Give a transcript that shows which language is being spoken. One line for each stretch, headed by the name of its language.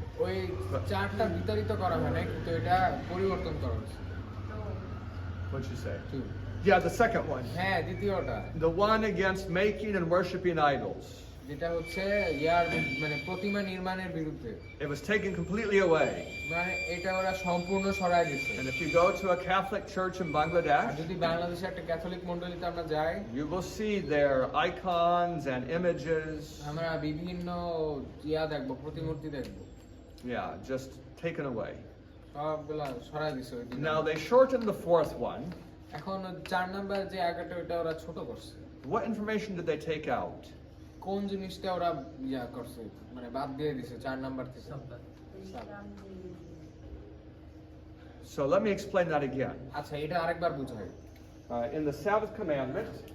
Bangla: ওই 4টা বিতাড়িত করা হয় না, কিন্তু এটা পরিবর্তন করা হয়েছে।
English: What'd you say? 2 Yeah, the second one.
Bangla: হ্যাঁ, দ্বিতীয়টা
English: The one against making and worshiping idols.
Bangla: যেটা হচ্ছে মানে প্রতিমা নির্মাণের বিরুদ্ধে,
English: It was taken completely away.
Bangla: মানে এটা ওরা সম্পূর্ণ সরায় দিচ্ছে।
English: And if you go to a Catholic church in
Bangla: আর
English: Bangladesh,
Bangla: যদি বাংলাদেশে একটা ক্যাথলিক মণ্ডলীতে আমরা যাই,
English: you will see their icons and images.
Bangla: আমরা বিভিন্ন দেখবো, প্রতিমূর্তি দেখবো,
English: Yeah, just taken away.
Bangla: সবগুলা সরাই দিছে ওই দিন।
English: Now they shortened the fourth one.
Bangla: এখন 4 নাম্বার যে আজ্ঞাটা ওটা ওরা ছোট করছে।
English: What information did they take out?
Bangla: কোন জিনিসটা ওরা করছে, মানে বাদ দিয়ে দিছে 4 নাম্বার থেকে? বিশ্রাম দিন।
English: So let me explain that again.
Bangla: আচ্ছা, এটা আরেকবার বুঝাই।
English: In the Sabbath commandment,